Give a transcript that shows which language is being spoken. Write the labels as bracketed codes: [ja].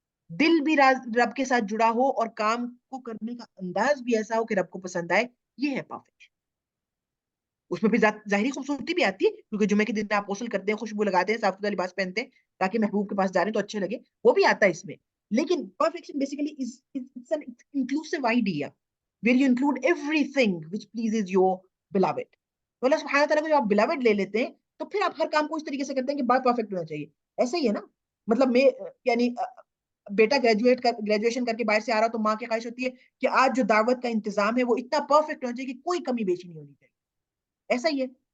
[ur] دل بھی رب کے ساتھ جڑا ہو اور کام کو کرنے کا انداز بھی ایسا ہو کہ رب کو پسند آئے، یہ ہے پرفیکٹ. اس میں پھر ظاہری خوبصورتی بھی آتی ہے، کیونکہ جمعے کے دن آپ غسل کرتے ہیں، خوشبو لگاتے ہیں، صاف ستھرا لباس پہنتے ہیں، تاکہ محبوب کے پاس جا رہے ہیں تو اچھے لگے, وہ بھی آتا ہے اس میں. [en] لیکن perfection basically is it's an inclusive idea where you include everything which pleases your beloved. [ur] تو اللہ سبحانہ تعالیٰ کو جب آپ beloved لے لیتے ہیں تو پھر آپ ہر کام کو اس طریقے سے کرتے ہیں کہ بات پرفیکٹ ہونا چاہیے. ایسا ہی ہے نا, مطلب میں یعنی بیٹا گریجویشن کر کے باہر سے آ رہا تو ماں کی خواہش ہوتی ہے کہ آج جو دعوت کا انتظام ہے وہ اتنا پرفیکٹ ہونا چاہیے کہ کوئی کمی بیشی نہیں ہونی چاہیے. ایسا ہی ہے.